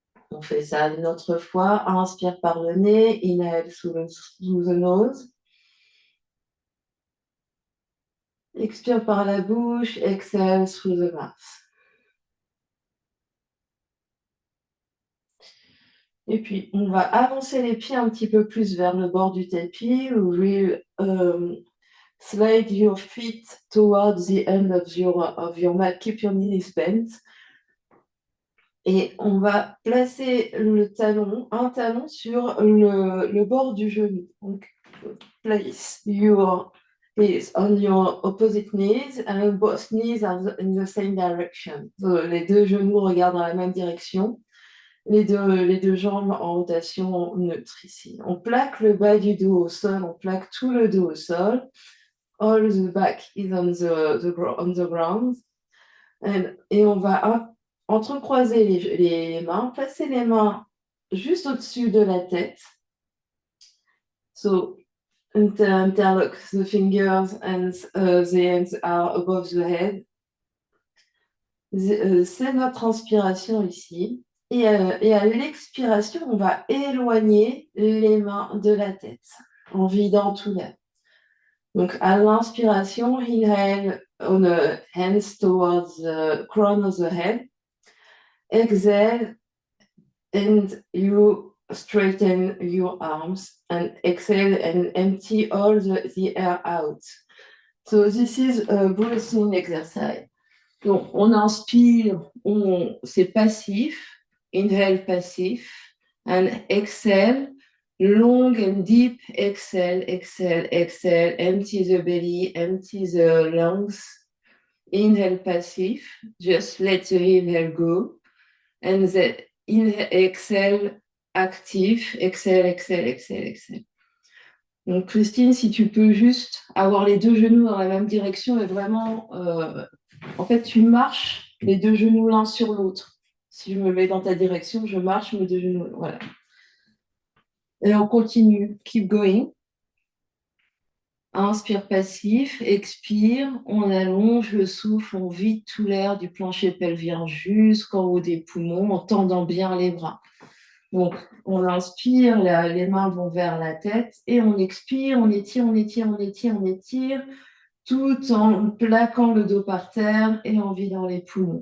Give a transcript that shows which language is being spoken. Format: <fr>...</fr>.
<fr>On fait ça une autre fois. Inspire par le nez,</fr> <en>inhale through the nose.</en> <fr>Expire par la bouche,</fr> <en>exhale through the mouth.</en> <fr>Et puis, on va avancer les pieds un petit peu plus vers le bord du tapis.</fr> <en>We'll slide your feet towards the end of your mat. Keep your knees bent.</en> <fr>Et on va placer un talon sur le bord du genou.</fr> <en>Donc, place your knees on your opposite knees and both knees are in the same direction.</en> <fr>So, les deux genoux regardent dans la même direction. Les deux jambes en rotation neutre ici. On plaque le bas du dos au sol, on plaque tout le dos au sol.</fr> <en>All the back is on the ground.</en> <fr>Et on va entrecroiser les mains, placer les mains juste au-dessus de la tête.</fr> <en>So, interlock the fingers and the hands are above the head.</en> <fr>C'est notre inspiration ici. Et à l'expiration, on va éloigner les mains de la tête en vidant tout l'air. Donc, à l'inspiration,</fr> <en>inhale on the hands towards the crown of the head. Exhale, and you straighten your arms. And exhale and empty all the air out. So, this is a breathing exercise.</en> <fr>Donc, on inspire, c'est passif.</fr> <en>Inhale, passif. And exhale, long and deep. Exhale, exhale, exhale. Empty the belly, empty the lungs. Inhale, passif. Just let the inhale go. And then exhale, actif. Exhale, exhale, exhale, exhale.</en> <fr>Donc, Christine, si tu peux juste avoir les deux genoux dans la même direction et vraiment, en fait, tu marches les deux genoux l'un sur l'autre. Si je me mets dans ta direction, je marche mes deux genoux. Voilà. Et on continue.</fr> <en>Keep going.</en> <fr>Inspire passif, expire, on allonge le souffle, on vide tout l'air du plancher pelvien jusqu'en haut des poumons en tendant bien les bras. Donc, on inspire, les mains vont vers la tête et on expire, on étire, on étire, on étire, on étire, tout en plaquant le dos par terre et en vidant les poumons.</fr>